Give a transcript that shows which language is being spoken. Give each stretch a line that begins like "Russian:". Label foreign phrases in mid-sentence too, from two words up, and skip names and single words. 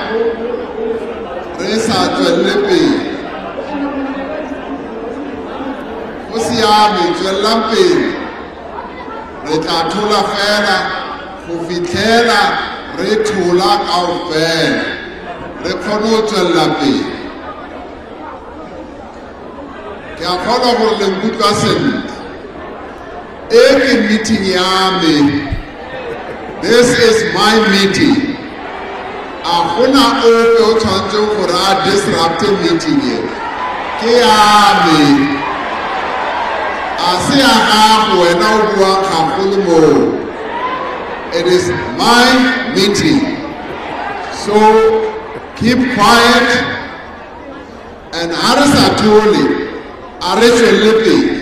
Tswana: re sa tswelle pele Siame tswellang pele re tla thola fela go fitlhela re thola kaofela re kgone go tswella pele ke a kgona gore le nkutlwa sentle e ke meeting ya me.
English: This is my meeting.
Tswana: A gona ope o tshwanetse gore a
English: disrupt meeting
Tswana: e ke ya me.
English: It is my meeting, so keep quiet and Arisatoli, Arishelipi.